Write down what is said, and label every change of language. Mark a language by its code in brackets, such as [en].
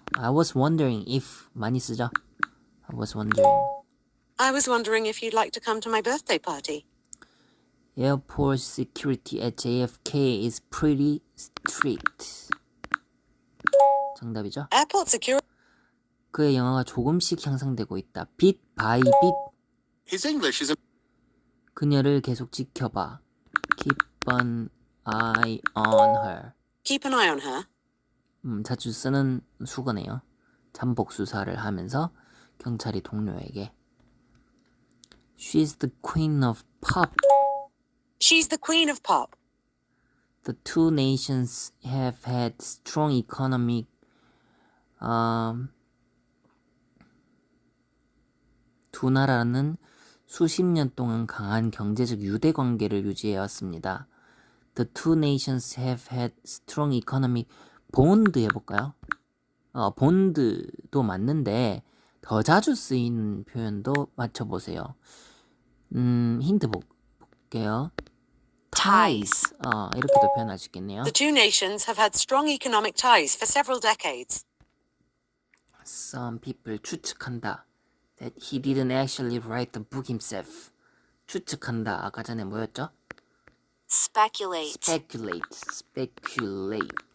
[en] I was wondering if [ko] 많이 쓰죠? [en] I was wondering. I was wondering if you'd like to come to my birthday party. Airport security at JFK is pretty strict. [ko] 정답이죠? [en] Airport security. [ko] 그의 영어가 조금씩 향상되고 있다. [en] bit by bit. His English is [ko] 그녀를 계속 지켜봐. [en] Keep an eye on her. Keep an eye on her. [ko] 자주 쓰는 수거네요. 잠복 수사를 하면서 경찰이 동료에게 [en] She's the queen of pop. She's the queen of pop. The two nations have had strong economic [ko] 두 나라는 수십 년 동안 강한 경제적 유대 관계를 유지해 왔습니다. [en] The two nations have had strong economic bond [ko] 해볼까요? 본드도 맞는데 더 자주 쓰이는 표현도 맞춰보세요. 힌트 볼게요. [en] ties. [ko] 이렇게도 표현할 수 있겠네요. [en] The two nations have had strong economic ties for several decades. Some people [ko] 추측한다. [en] That he didn't actually write the book himself. [ko] 추측한다. 아까 전에 뭐였죠? [en] Speculate. Speculate.